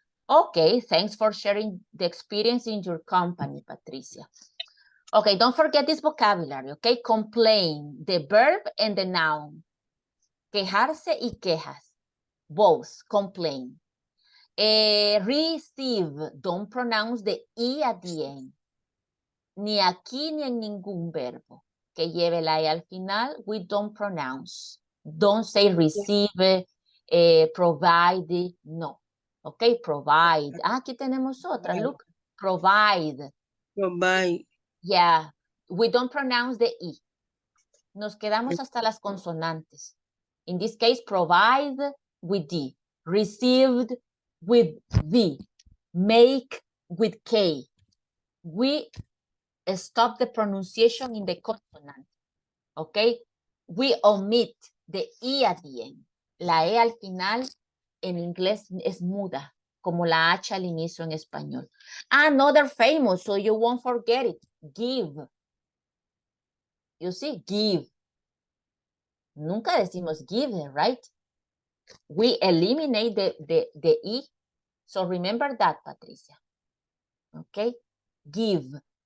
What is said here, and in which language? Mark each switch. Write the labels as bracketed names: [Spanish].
[English] Okay, thanks for sharing the experience in your company, Patricia. Okay, don't forget this vocabulary, okay? Complain, the verb and the noun. [Spanish] Quejarse y quejas, [English] both, complain. Receive, don't pronounce the E at the end. [Spanish] Ni aquí ni en ningún verbo que lleve la E al final, [English] we don't pronounce. Don't say receive, provide, no. Okay, provide. [Spanish] Aquí tenemos otra, look, provide. [English] Provide. Yeah, we don't pronounce the E. [Spanish] Nos quedamos hasta las consonantes. [English] In this case, provide with D, received with V, make with K. We stop the pronunciation in the consonant, okay? We omit the E at the end. [Spanish] La E al final en inglés es muda, como la H al inicio en español. [English] Another famous, so you won't forget it, give. You see, give. [Spanish] Nunca decimos [English] give, right? We eliminate the E. So remember that, Patricia. Okay? Give.